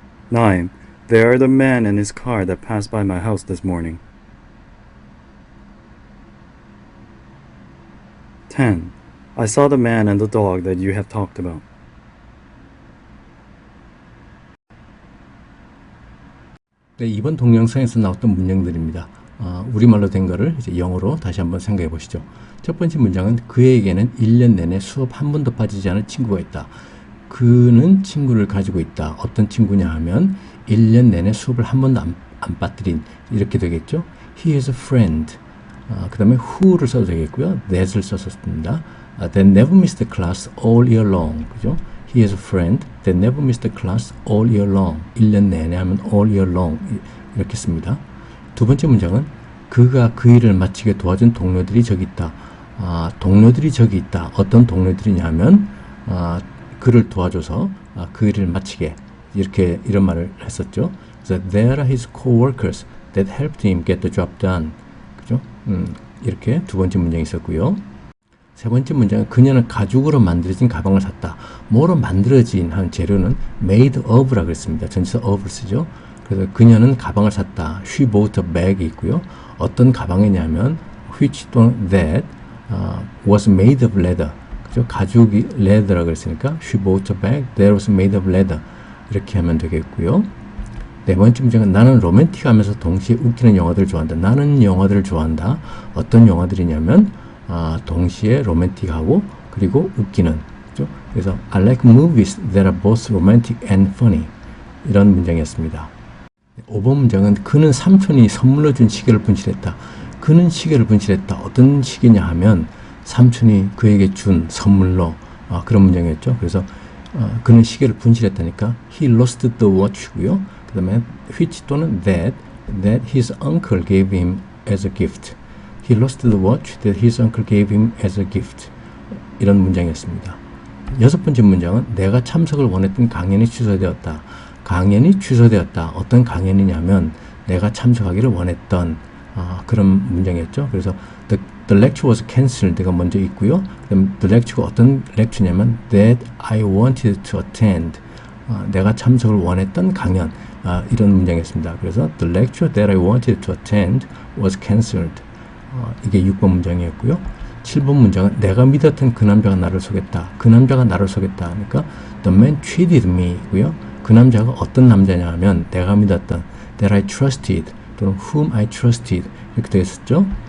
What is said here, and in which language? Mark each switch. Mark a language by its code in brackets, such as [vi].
[en] 9. They are the man and his car that passed by my house this morning. 10. I saw the man and the dog that you have talked about. [ko] 네, 이번 동영상에서 나왔던 문장들입니다. 우리말로 된 거를 이제 영어로 다시 한번 생각해 보시죠. 첫 번째 문장은 그에게는 1년 내내 수업 한 번도 빠지지 않은 친구가 있다. 그는 친구를 가지고 있다. 어떤 친구냐 하면 1년 내내 수업을 한 번도 안 빠뜨린 이렇게 되겠죠. [en] He is a friend. [ko] 그 다음에 who를 써도 되겠고요. that을 썼습니다. [en] That never missed the class all year long. [ko] 그죠? [en] He is a friend that never missed the class all year long. [ko] 1년 내내 하면 all year long 이렇게 씁니다. 두 번째 문장은 그가 그 일을 마치게 도와준 동료들이 저기 있다. 동료들이 저기 있다. 어떤 동료들이냐면 그를 도와줘서 그 일을 마치게 이런 말을 했었죠. [en] 그래서 there are his co-workers that helped him get the job done. [ko] 그죠? 이렇게 두 번째 문장이 있었고요. 세 번째 문장은 그녀는 가죽으로 만들어진 가방을 샀다. 뭐로 만들어진 한 재료는 made of라 그랬습니다. 전치사 of를 쓰죠. 그래서 그녀는 가방을 샀다. [en] She bought a bag이 있고요. 어떤 가방이냐면 which 또는 that was made of leather. [ko] 그죠? [en] 가죽이 leather라고 그랬으니까 she bought a bag that was made of leather. [ko] 이렇게 하면 되겠고요. 네 번째 문장은 나는 로맨틱하면서 동시에 웃기는 영화들을 좋아한다. 나는 영화들을 좋아한다. 어떤 영화들이냐면 동시에 로맨틱하고 그리고 웃기는. 그죠? [en] 그래서 I like movies that are both romantic and funny. [ko] 이런 문장이었습니다. 5번 문장은 그는 삼촌이 선물로 준 시계를 분실했다. 그는 시계를 분실했다. 어떤 시계냐 하면 삼촌이 그에게 준 선물로 그런 문장이었죠. 그래서 그는 시계를 분실했다니까 he lost the watch 고요. [en] 그 다음에 which 또는 that his uncle gave him as a gift. He lost the watch that his uncle gave him as a gift. [ko] 이런 문장이었습니다. 여섯 번째 문장은 내가 참석을 원했던 강연이 취소되었다. 강연이 취소되었다. 어떤 강연이냐면 내가 참석하기를 원했던 그런 문장이었죠. [en] 그래서 the lecture was cancelled가 먼저 있고요. 그다음 the lecture가 어떤 lecture냐면 that I wanted to attend. [ko] 내가 참석을 원했던 강연. 이런 문장이었습니다. [en] 그래서 the lecture that I wanted to attend was cancelled. [ko] 이게 6번 문장이었고요. 7번 문장은 내가 믿었던 그 남자가 나를 속였다. 그 남자가 나를 속였다. [en] 그러니까 the man cheated me고요. [ko] 그 남자가 어떤 남자냐 하면 내가 믿었던 that I trusted 또는 whom I trusted 이렇게 되겠었죠.